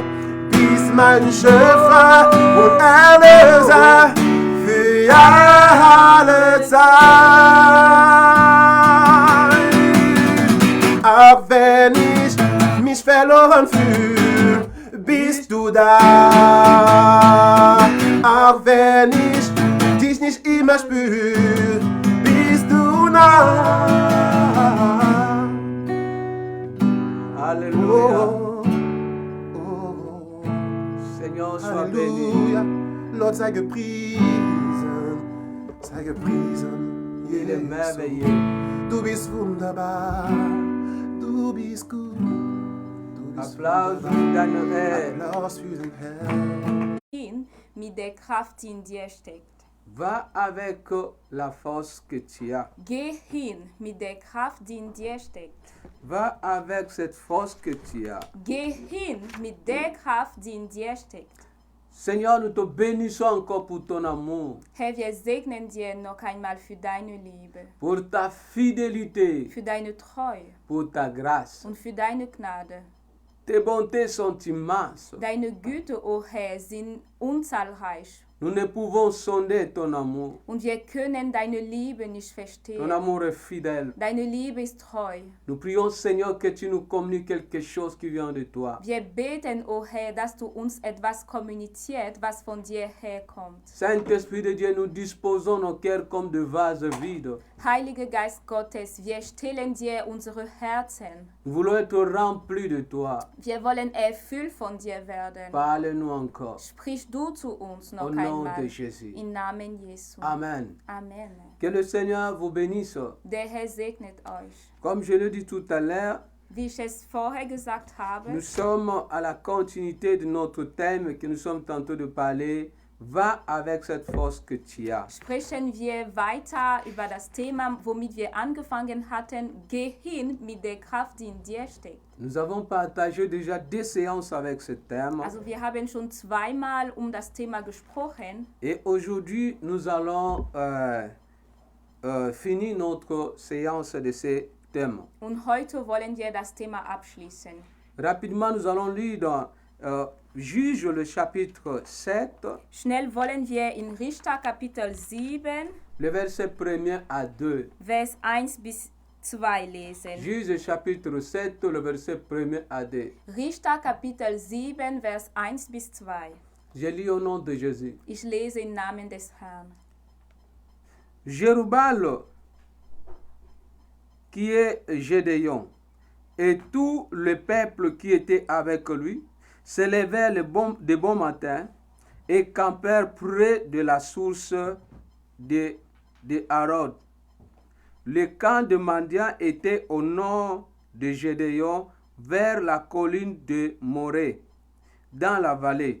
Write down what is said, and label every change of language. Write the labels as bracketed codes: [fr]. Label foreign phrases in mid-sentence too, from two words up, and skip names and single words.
[de] Bist mein Schöpfer und Erlöser für alle Zeit. Auch wenn ich mich verloren fühle, bist du da. Auch wenn ich dich nicht immer spüre, bist du nah. [fr] Alléluia. Oh, Seigneur, sois béni. Alléluia. [de] Lord, sei gepriesen, sei gepriesen. [fr] Il est merveilleux. [de] Du bist wunderbar, du du bist gut. Du bist Applaus wunderbar. für deine Herr. Applaus für den Herrn. Hin mit der Kraft, die in dir steckt. [fr] Va avec la force que tu as. [de] Geh hin mit der Kraft, die in dir steckt. [fr] Va avec cette force que tu as. [de] Geh hin mit der Kraft, die in dir steckt. [fr] Seigneur, nous te bénissons encore pour ton amour, [de] Herr, wir segnen dir noch einmal für deine Liebe, [fr] pour ta fidélité, [de] für deine Treue [fr] pour ta grâce. [de] und für deine Gnade. [fr] Tes bontés sont immenses. [de] Deine Güte, o Herr, sind unzahlreich. [fr] Nous ne pouvons sonder ton amour. [de] Und wir können deine Liebe nicht [fr] Ton [de] verstehen. [fr] amour est fidèle. [de] Deine Liebe ist treu. [fr] Nous prions, Seigneur, que tu nous communiques quelque chose qui vient de toi. [de] Wir beten, o Herr, dass du uns etwas kommuniziert, was von dir herkommt. [fr] Saint-Esprit de Dieu, nous disposons nos cœurs comme de vases vides. [de] Heiliger Geist Gottes, wir stellen dir unsere Herzen. [fr] Nous voulons être remplis de toi. [de] Wir wollen erfüllt von dir werden. [fr] Parle-nous encore. [de] Sprich du zu uns noch [fr] Au nom de [de] einmal. [fr] Jésus. [de] Im Namen Jesu. [fr] Amen. [de] Amen. [fr] Que le Seigneur vous bénisse. [de] Der Herr segnet euch. [fr] Comme je l'ai dit tout à l'heure, [de] Wie ich es vorher gesagt habe, [fr] nous sommes à la continuité de notre thème que nous sommes tantôt de parler. Va avec cette force que tu as. [de] sprechen wir weiter über das Thema, womit wir angefangen hatten. Geh hin mit der Kraft, die in dir steckt. [fr] Nous avons partagé déjà 2 séances avec ce thème. [de] Also wir haben schon zweimal das Thema gesprochen. [fr] Et aujourd'hui, nous allons finir notre séance de ce thème. [de] Und heute wollen wir das Thema abschließen. [fr] Rapidement, nous allons lire dans Juge le chapitre 7, [de] Schnell wollen wir in Richter Kapitel 7, [fr] le verset 1er à 2. [de] Vers 1 bis 2 lesen. [fr] Juge chapitre 7, le verset 1er à 2. [de] Richter Kapitel 7, Vers 1 bis 2. [fr] Je lis au nom de Jésus. [de] Ich lese im Namen des Herrn. [fr] Jérubbal, qui est Gédéon, et tout le peuple qui était avec lui, se levèrent de bon matin et campèrent près de la source de Harod. Le camp de Mandian était au nord de Gédéon, vers la colline de Morée, dans la vallée.